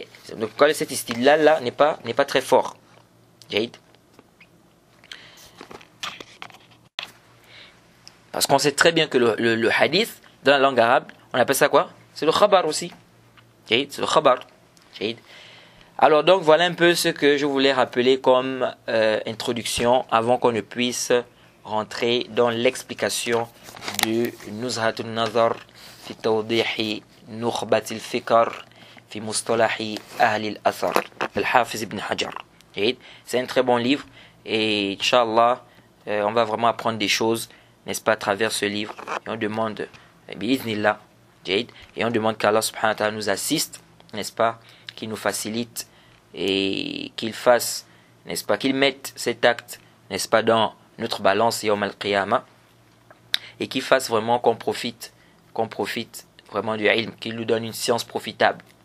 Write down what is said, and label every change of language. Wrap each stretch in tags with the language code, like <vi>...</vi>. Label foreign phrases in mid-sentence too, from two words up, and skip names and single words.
<fr>Donc cet style-là n'est pas très fort. Parce qu'on sait très bien que le hadith, dans la langue arabe, on appelle ça quoi? C'est le khabar aussi. C'est le khabar. Alors donc voilà un peu ce que je voulais rappeler comme introduction avant qu'on ne puisse rentrer dans l'explication du Nuzhatun Nazar fi tawdihi nukhbat al-fikr fi mustalahi ahli al-athar al-Hafiz ibn Hajar. C'est un très bon livre et Inch'Allah on va vraiment apprendre des choses, n'est-ce pas, à travers ce livre. Et on demande bi'iznillah Et on demande qu'Allah</fr> <ar>سبحانه وتعالى</ar> <fr>nous assiste, n'est-ce pas, qu'il nous facilite et qu'il fasse, n'est-ce pas, qu'il mette cet acte, n'est-ce pas, dans notre balance</fr> <ar>يوم القيامة,</ar> <fr>et qu'il fasse vraiment qu'on profite vraiment du ilm, qu'il nous donne une science profitable,</fr>